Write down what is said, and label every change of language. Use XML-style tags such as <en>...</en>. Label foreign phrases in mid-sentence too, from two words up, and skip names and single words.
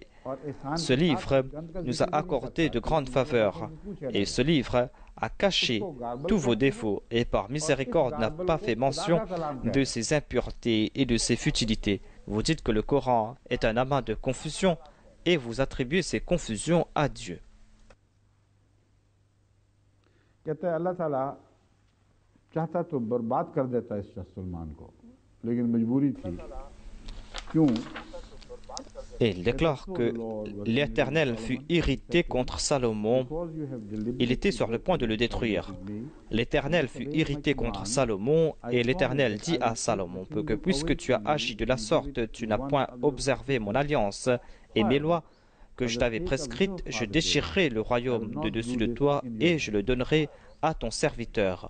<fr>Ce livre nous a accordé de grandes faveurs et ce livre a caché tous vos défauts et par miséricorde n'a pas fait mention de ses impuretés et de ses futilités. Vous dites que le Coran est un amas de confusion et vous attribuez ces confusions à Dieu.</fr> <ur>کہتے ہیں اللہ تعالیٰ چاہتا تو برباد کر دیتا اس شاہ سلمان کو لیکن مجبوری تھی کیوں</ur> <fr>Et il déclare que l'Éternel fut irrité contre Salomon. Il était sur le point de le détruire. L'Éternel fut irrité contre Salomon et l'Éternel dit à Salomon que puisque tu as agi de la sorte, tu n'as point observé mon alliance et mes lois que je t'avais prescrites, je déchirerai le royaume de dessus de toi et je le donnerai à ton serviteur.</fr>